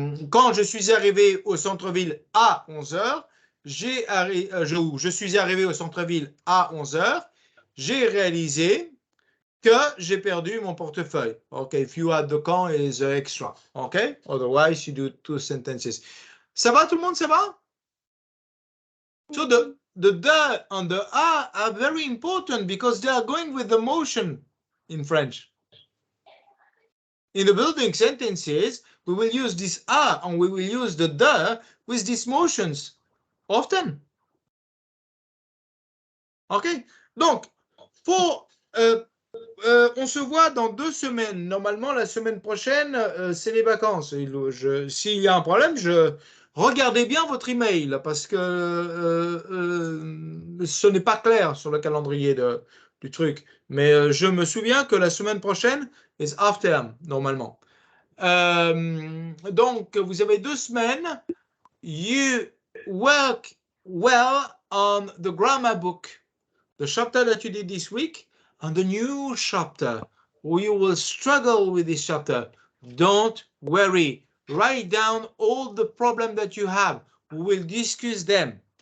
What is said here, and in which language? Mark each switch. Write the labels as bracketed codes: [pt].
[fr] Quand je suis arrivé au centre-ville à 11h, je suis arrivé au centre-ville à 11h, j'ai réalisé que j'ai perdu mon portefeuille. [en] OK, if you add the con is extra. OK, otherwise you do 2 sentences. [fr] Ça va tout le monde, ça va? [en] So the and the a are very important because they are going with the motion in French. In the building sentences, we will use this a and we will use the with these motions often. OK? [fr] Donc, on se voit dans 2 semaines. Normalement, la semaine prochaine, c'est les vacances. S'il y a un problème, regardez bien votre email parce que ce n'est pas clair sur le calendrier du truc. Mais je me souviens que la semaine prochaine est half term, normalement. Donc, vous avez 2 semaines. [en] You work well on the grammar book, the chapter that you did this week, and the new chapter. You will struggle with this chapter. Don't worry. Write down all the problems that you have. We will discuss them.